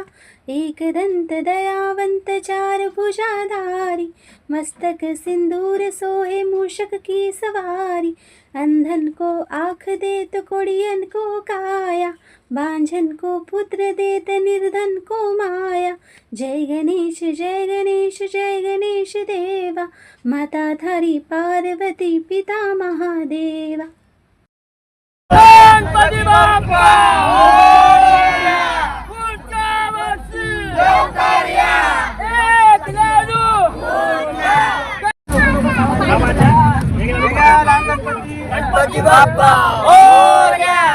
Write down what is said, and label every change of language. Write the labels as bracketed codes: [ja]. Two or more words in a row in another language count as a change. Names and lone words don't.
[hi] एक दंत दयावंत चार भुजाधारी, मस्तक सिंदूर सोहे मूषक की सवारी, अंधन को आँख देत कोड़ियन को काया, बांझन को पुत्र देत निर्धन को माया, जय गणेश जय गणेश देवा, माता थारी पार्वती पिता महादेवा. [mr] गणपती बाप्पा मोरया. पुढच्या वर्षी लवकर या. एक लाडू गणपती बाप्पा मोरया.